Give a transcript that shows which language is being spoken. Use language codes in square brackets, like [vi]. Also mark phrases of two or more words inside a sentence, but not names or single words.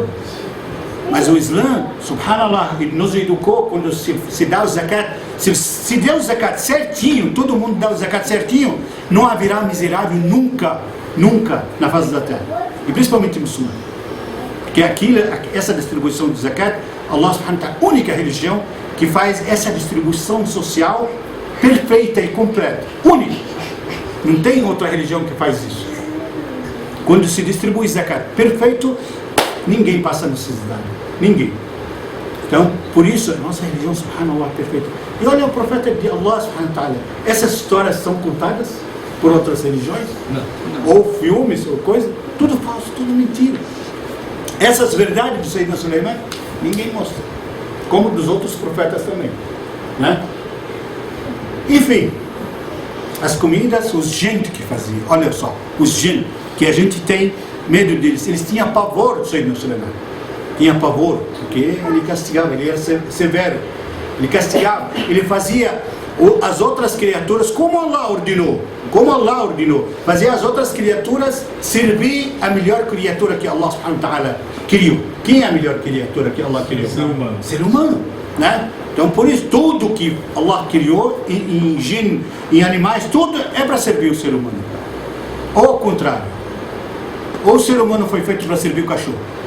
[pt] Mas o Islã, subhanallah, nos educou quando se dá o zakat. Se der o zakat certinho, todo mundo dá o zakat certinho, não haverá miserável nunca na face da terra. E principalmente muçulmano. Porque essa distribuição do zakat, [ar] الله سبحانه وتعالى, [pt] a única religião que faz essa distribuição social perfeita e completa. Única. Não tem outra religião que faz isso. Quando se distribui zakat perfeito, ninguém passa necessidade. Ninguém. Então, por isso, a nossa religião, subhanallah, é perfeita. E olha o profeta de [ar] الله سبحانه وتعالى. [pt] Essas histórias são contadas por outras religiões? Não. Ou filmes, ou coisa. Tudo falso, tudo mentira. Essas verdades do Sayyidina Sulaiman, ninguém mostra. Como dos outros profetas também. Né? Enfim, as comidas, os gente que faziam. Olha só, os gente, que a gente tem medo deles. Eles tinham pavor do Sayyidina Sulaiman. Tinha pavor, porque ele castigava, ele era severo. Ele castigava, ele fazia as outras criaturas como Allah ordenou. Como Allah ordenou. Fazia as outras criaturas servir a melhor criatura que [ar] الله سبحانه وتعالى [pt] criou. Quem é a melhor criatura que Allah criou? Ser humano. Ser humano, né? Então por isso tudo que Allah criou em jinn, em animais, tudo é para servir o ser humano. Ou ao contrário. Ou o ser humano foi feito para servir o cachorro.